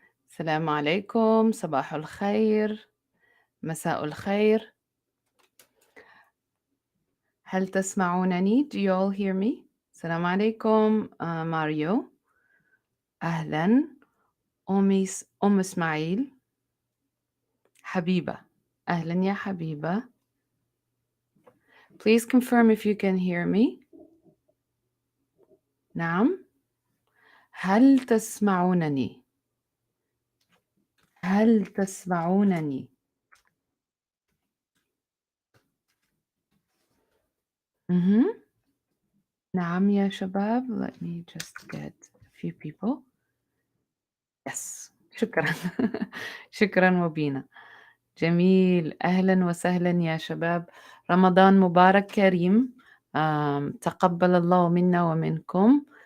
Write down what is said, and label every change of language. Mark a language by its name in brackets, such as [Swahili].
[Arabic] السلام عليكم، صباح الخير، مساء الخير. هل تسمعونني؟ [English] Do you all hear me? [Arabic] السلام عليكم ماريو. أهلا. أم إسماعيل. حبيبة. أهلا يا حبيبة. [English] Please confirm if you can hear me. [Arabic] نعم. هل تسمعونني؟ هل تسمعونني؟ نعم يا شباب. [English] Let me just get a few people. Yes. [Arabic] شكرا. شكرا مبينة. جميل. أهلا وسهلا يا شباب. رمضان مبارك كريم. تقبل الله منا ومنكم.